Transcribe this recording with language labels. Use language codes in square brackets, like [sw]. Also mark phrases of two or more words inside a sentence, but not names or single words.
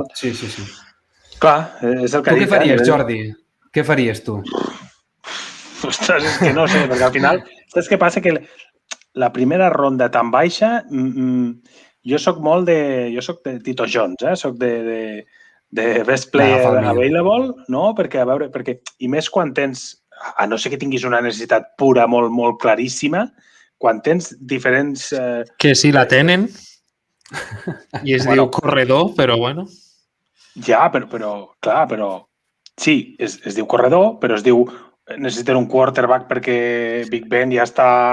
[ca] Sí. Clar, és el que tu què faries, Jordi? Què faries tu? Ostres, és que no sé, perquè al final... Saps què passa? Que la primera ronda tan baixa... Jo soc molt de... Jo soc de Tito Jones, soc de [en] best player available, [ca] no? Perquè, a veure... I més quan tens... A no ser que tinguis una necessitat pura molt, molt claríssima, quan tens diferents... Que sí la tenen i es diu corredor, però bueno. Ja, però clar, però... Sí, es diu corredor, però es diu necessiten un quarterback perquè Big Ben ja està...